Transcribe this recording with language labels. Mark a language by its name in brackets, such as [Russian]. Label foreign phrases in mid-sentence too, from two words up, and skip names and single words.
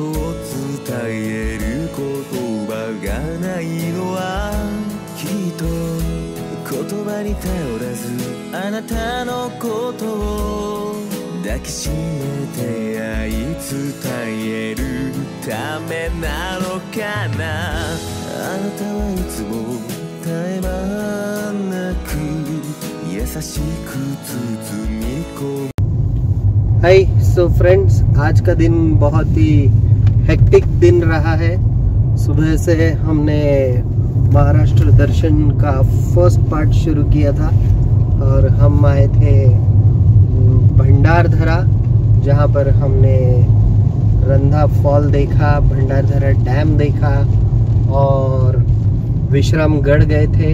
[Japanese] を伝える言葉がないのはきっと言葉に頼らずあなたのことを抱きしめて愛伝えるためなのかな。あなたはいつも絶え間なく優しく包み込む。 [English] Hi so friends, [Hindi] आज का दिन बहुत ही हेक्टिक दिन रहा है। सुबह से हमने महाराष्ट्र दर्शन का [English] first part [Hindi] शुरू किया था और हम आए थे भंडारदरा, जहाँ पर हमने रंधा फॉल देखा, भंडारदरा डैम देखा और विश्रामगढ़ गए थे।